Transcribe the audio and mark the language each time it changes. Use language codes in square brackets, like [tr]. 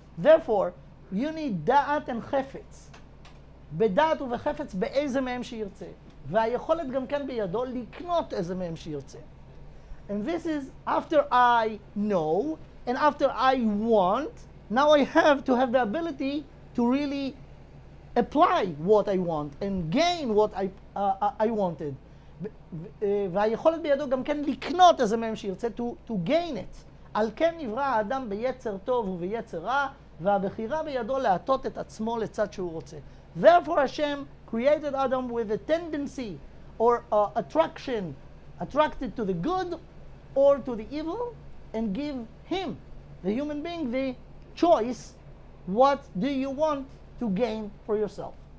[en] Therefore, you need da'at and chefetz. [he] בדעת ובחפץ באיזה מהם שירצה. והיכולת גם כן בידו לקנות איזה מהם שירצה. [en] And this is after I know and after I want, now I have to have the ability to really apply what I want and gain what I wanted. [he] והיכולת בידו גם כן לקנות איזה מהם שירצה, [en] to gain it. [he] על כן נברא האדם ביצר טוב וביצר רע, והבחירה בידו להטות את עצמו לצד שהוא רוצה. [en] Therefore Hashem created Adam with a tendency or attracted to the good or to the evil, and give him, the human being, the choice, what do you want to gain for yourself.